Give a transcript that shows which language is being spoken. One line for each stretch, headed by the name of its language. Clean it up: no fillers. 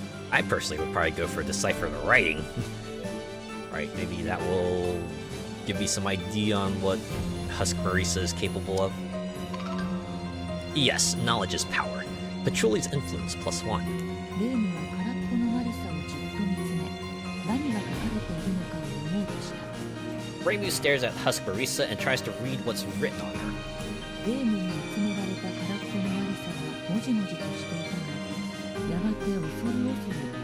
English: I personally would probably go for decipher the writing. Right, maybe that will give me some idea on what Husk Marisa is capable of. Yes, knowledge is power. Patchouli's influence +1.
Japanese: レームは空っぽのマリサをじっと見つめ、何が書かれているのかを読もうとした。
English: Reimu stares at Husk Marisa and tries to read what's written on her.
Japanese: レームに集められた空っぽのマリサはもじもじとしていたが、やがて恐る恐る